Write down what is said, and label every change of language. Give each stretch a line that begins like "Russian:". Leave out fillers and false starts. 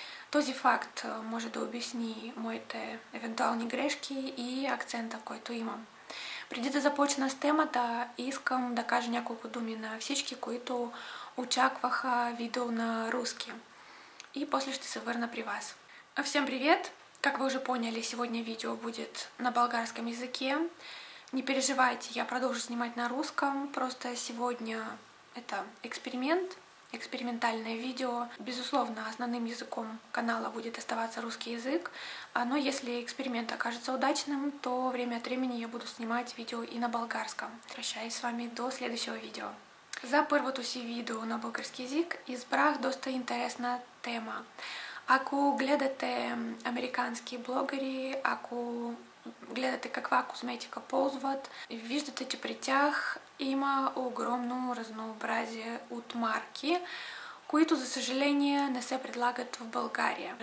Bulgarian: Този факт може да обясни моите евентуални грешки и акцента, който имам. Преди да започна с темата, искам да кажа няколко думи на всички, които очакваха видео на руски. И после ще се върна при вас.
Russian: Всем привет! Как вы уже поняли, сегодня видео будет на болгарском языке. Не переживайте, я продолжу снимать на русском, просто сегодня это эксперимент, экспериментальное видео. Безусловно, основным языком канала будет оставаться русский язык, но если эксперимент окажется удачным, то время от времени я буду снимать видео и на болгарском. Прощаюсь с вами до следующего видео.
Bulgarian: За първото си видео на български език избрах доста интересна тема. Ако гледате американски блогъри, ако гледате каква козметика ползват, виждате, че при тях има огромно разнообразие от марки, които за съжаление не се предлагат в България.